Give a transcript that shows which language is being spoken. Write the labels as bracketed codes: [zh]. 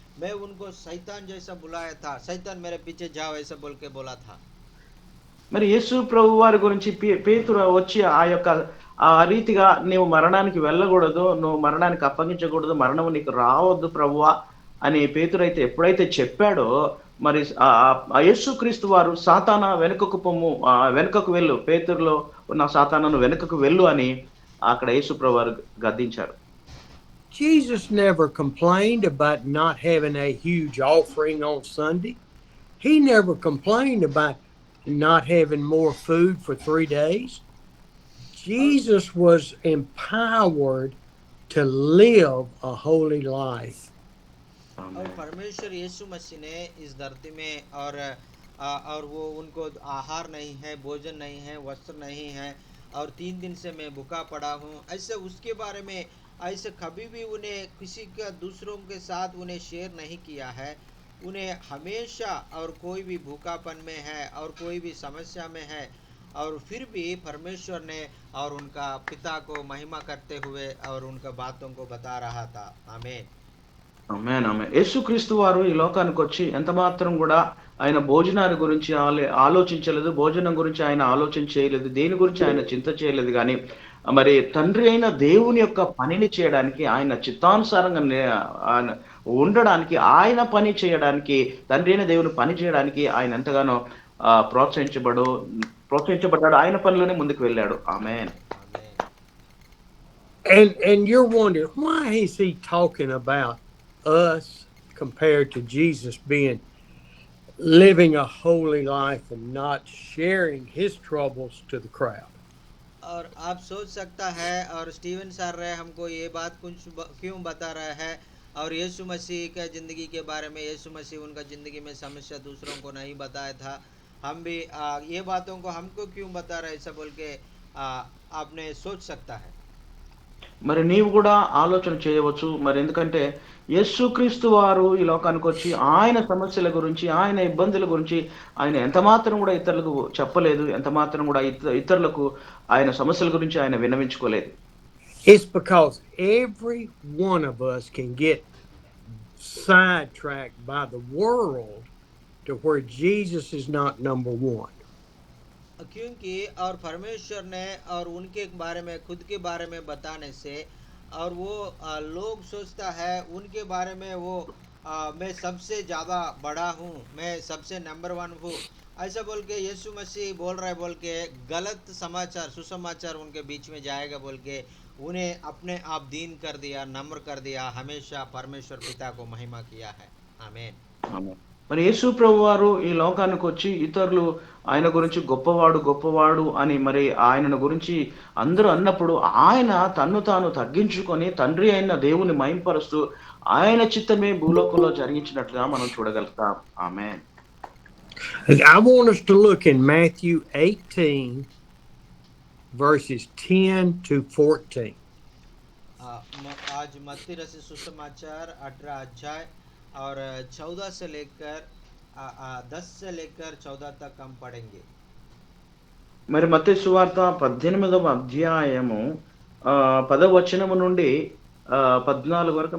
[hi] मैं उनको शैतान जैसा बुलाया था, शैतान मेरे पीछे जाओ ऐसा बोल के बोला था। [te] మరి యేసు ప్రభు వారి గురించి పేతురు వచ్చి ఆ రీతిగా నీవు మరణానికి వెళ్ళకూడదు, నువ్వు మరణానికి అప్పగించకూడదు, మరణం నీకు రావద్దు ప్రభువా అని పేతురు అయితే ఎప్పుడైతే చెప్పాడో, మరి యేసుక్రీస్తు వారు సాతానా వెనుకకు వెళ్ళు, పేతురులో ఉన్న సాతానాను వెనుకకు వెళ్ళు అని అక్కడ యేసు ప్రభు వారు గద్దించారు. [en] Jesus never complained about not having a huge offering on Sunday. He never complained about not having more food for 3 days. Jesus was empowered to live a holy life. [hi] और परमेश्वर यीशु मसीह ने इस धरती में और वो उनको आहार नहीं है, भोजन नहीं है, वस्त्र नहीं है और 3 दिन से मैं भूखा पड़ा हूँ ऐसे उसके बारे में ऐसे कभी भी उन्हें किसी का दूसरों के साथ उन्हें शेयर नहीं किया है। उन्हें हमेशा और कोई भी भूखापन में है और कोई भी समस्या में है और फिर भी परमेश्वर ने और उनका पिता को महिमा करते हुए और उनका बातों को बता रहा था। आमीन [te] ఆమేన్ ఆమేన్. యేసుక్రీస్తు వారు ఈ లోకానికి వచ్చి ఎంత మాత్రం కూడా ఆయన భోజనాన్ని గురించి ఆలోచించలేదు, భోజనం గురించి ఆయన ఆలోచన చేయలేదు, దేని గురించి ఆయన చింత చేయలేదు. కానీ మరి తండ్రి అయిన దేవుని యొక్క పనిని చేయడానికి ఆయన చిత్తానుసారంగా ఆయన ఉండడానికి ఆయన పని చేయడానికి తండ్రి అయిన దేవుని పని చేయడానికి ఆయన ఎంతగానో ప్రోత్సహించబడ్డాడు. ఆయన పనిలోనే ముందుకు వెళ్ళాడు. ఆమేన్. ఆమేన్. [en] And you're wondering, why is he talking about us compared to Jesus being living a holy life and not sharing his troubles to the crowd? [hi] और आप सोच सकता है, और स्टीवन सर रहे हमको ये बात क्यों बता रहा है, और यीशु मसीह के ज़िंदगी के बारे में, यीशु मसीह उनका ज़िंदगी में समस्या दूसरों को नहीं बताया था, हम भी ये बातों को हमको क्यों बता रहे ऐसा बोल के आपने सोच सकता है। [te] మరి నీవు కూడా ఆలోచన చేయవచ్చు. మరి ఎందుకంటే యేసుక్రీస్తు వారు ఈ లోకానికి వచ్చి ఆయన సమస్యల గురించి, ఆయన ఇబ్బందుల గురించి ఆయన ఎంత మాత్రం కూడా ఇతరులకు చెప్పలేదు. ఎంత మాత్రం కూడా ఇతరులకు ఆయన సమస్యల గురించి ఆయన విన్నవించుకోలేదు. [en] It's because every one of us can get sidetracked by the world to where Jesus is not number one. [hi] क्योंकि और परमेश्वर ने और उनके बारे में, खुद के बारे में बताने से, और वो लोग सोचता है उनके बारे में वो मैं सबसे ज़्यादा बड़ा हूँ, मैं सबसे नंबर 1 हूँ, ऐसा बोल के यीशु मसीह बोल रहा है बोल के गलत समाचार, सुसमाचार उनके बीच में जाएगा बोल के उन्हें अपने आप दीन कर दिया, नम्र कर दिया, हमेशा परमेश्वर पिता को महिमा किया है। आमीन। [te] ఆమేన్. మరి యేసు ప్రభువారు ఈ లోకానికి వచ్చి ఇతరులు ఆయన గురించి గొప్పవాడు గొప్పవాడు అని మరి ఆయనను గురించి అందరూ అన్నప్పుడు ఆయన తన్ను తాను తగ్గించుకొని తండ్రి అయిన దేవుని మహింపరుస్తూ ఆయన చిత్తమే భూలోకంలో జరిగించినట్లుగా మనం చూడగలుగుతాం. ఆమేన్. [en] I want us to look in Matthew 18 verses 10 to 14. [hi] आज मत्ती रचित सुसमाचार 18 अध्याय और 14 से लेकर 10 से लेकर 14 तक हम पढ़ेंगे। [te] మరి మత్తయి సువార్త 18వ అధ్యాయము 10వ వచనము నుండి 14 వరకు.